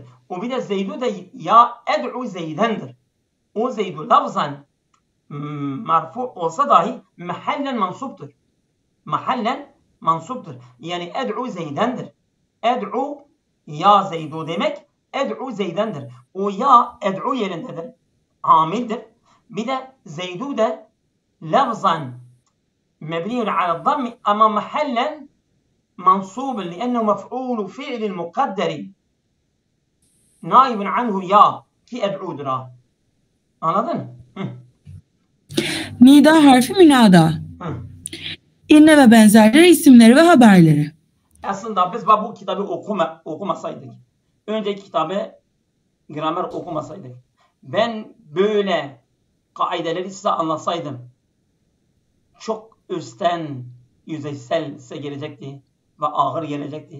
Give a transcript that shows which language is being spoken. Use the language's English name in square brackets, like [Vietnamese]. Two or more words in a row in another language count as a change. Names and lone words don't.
[Turkish] O bir de Zeydu da [Arabic] يا أدعو [Turkish] Zeydendir. O Zeydu lafzan marfu olsa dahi mahallen mansuptur. Mahallen mansuptur. Yani ed'u Zeydendir. [Arabic] أدعو يا زيدُ [Turkish] demek ed'u Zeydendir. O [Arabic] يا أدعو [Turkish] yerindedir. Amildir. Bir de Zeydu da lafzan [Arabic] مبني على الضم أما محلا منصوب لأنه مفعول فعل مقدر نائب عنه يا [Turkish] ki ed'udra. Anladın? Nida harfi münada. İnne ve benzerleri isimleri ve haberleri. Aslında biz bu kitabı okumasaydık, önceki kitabı gramer okumasaydık, ben böyle kaideleri size anlatsaydım, çok üstten, yüzeysel size gelecekti ve ağır gelecekti.